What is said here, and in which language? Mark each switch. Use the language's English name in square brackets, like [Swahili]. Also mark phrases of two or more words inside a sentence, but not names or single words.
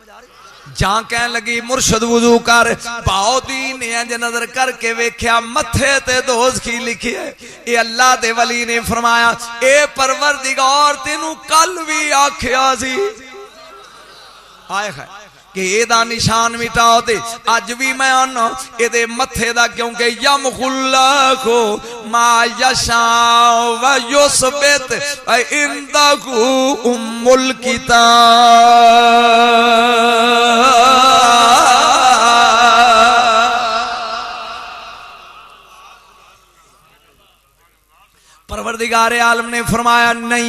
[Punjabi] ਜਹਾਂ ਕਹਿ ਲੱਗੀ ਮੁਰਸ਼ਦ ਵੁਜ਼ੂ ਕਰ, ਬਹਾਉੱਦੀਨ ਨੇ ਇੰਜ ਨਜ਼ਰ ਕਰਕੇ ਵੇਖਿਆ, ਮੱਥੇ ਤੇ ਦੋਜ਼ਖ਼ੀ ਲਿਖੀ ਹੈ। ਯੇ ਅੱਲਾਹ ਦੇ ਵਲੀ ਨੇ ਫ਼ਰਮਾਇਆ, ਏ ਪਰਵਰਦਿਗਾਰ ਤੈਨੂੰ ਕੱਲ੍ਹ ਭੀ ਆਖਿਆ ਸੀ, ਆਏ ਹੈ ਕਿ ਏਹਦਾ ਨਿਸ਼ਾਨ ਮਿਟਾਓ, ਤੇ ਅੱਜ ਭੀ ਮੈਂ ਆਣਾ ਏਹਦੇ ਮੱਥੇ ਦਾ, ਕਿਉਂਕਿ [Arabic] يمحو الله ما يشاء ويثبت عنده أم الكتاب. [Urdu] پروردگار عالم نے فرمایا نہیں.